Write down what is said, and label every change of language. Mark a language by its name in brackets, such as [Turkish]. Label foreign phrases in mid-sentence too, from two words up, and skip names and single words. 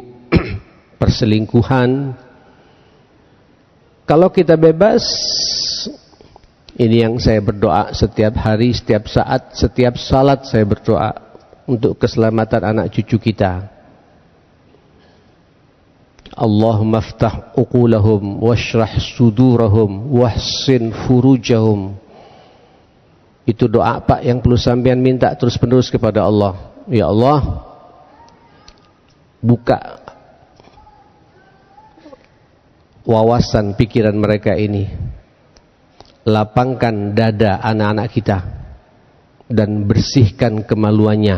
[Indonesian] Perselingkuhan. Kalau kita bebas, ini yang saya berdoa setiap hari, setiap saat, setiap salat saya berdoa untuk keselamatan anak cucu kita. [Arabic] اللهم افتح عقولهم واشرح صدورهم وأحسن فروجهم. [Indonesian] Itu doa Pak yang perlu sampean minta terus menerus kepada Allah. Ya Allah, buka wawasan pikiran mereka ini, lapangkan dada anak-anak kita, dan bersihkan kemaluannya.